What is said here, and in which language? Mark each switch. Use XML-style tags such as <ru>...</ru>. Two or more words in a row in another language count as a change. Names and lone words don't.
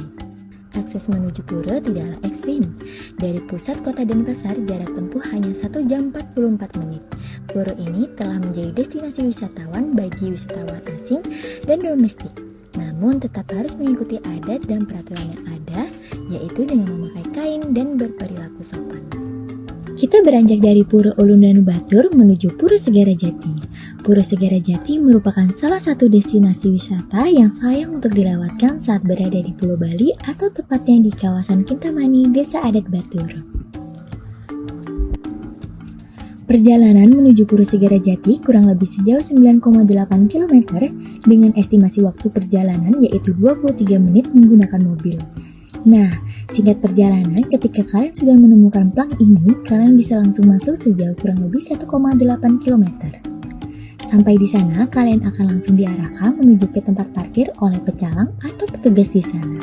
<id>Akses menuju pura tidaklah ekstrim. Dari pusat kota Denpasar jarak tempuh hanya 1 jam 44 menit. Pura ini telah menjadi destinasi wisatawan bagi wisatawan asing dan domestik. Namun tetap harus mengikuti adat dan peraturan yang ada, yaitu dengan memakai kain dan berperilaku sopan. Kita beranjak dari Pura Ulun Danu Batur menuju Pura Segara Jati. Pura Segara Jati merupakan salah satu destinasi wisata yang sayang untuk dilewatkan saat berada di Pulau Bali atau tepatnya di kawasan Kintamani, Desa Adat Batur. Perjalanan menuju Pura Segara Jati kurang lebih sejauh 9,8 km dengan estimasi waktu perjalanan yaitu 23 menit menggunakan mobil. Nah, singkat perjalanan, ketika kalian sudah menemukan plang ini, kalian bisa langsung masuk sejauh kurang lebih 1,8 km. Sampai di sana, kalian akan langsung diarahkan menuju ke tempat parkir oleh pecalang atau petugas di sana.</id>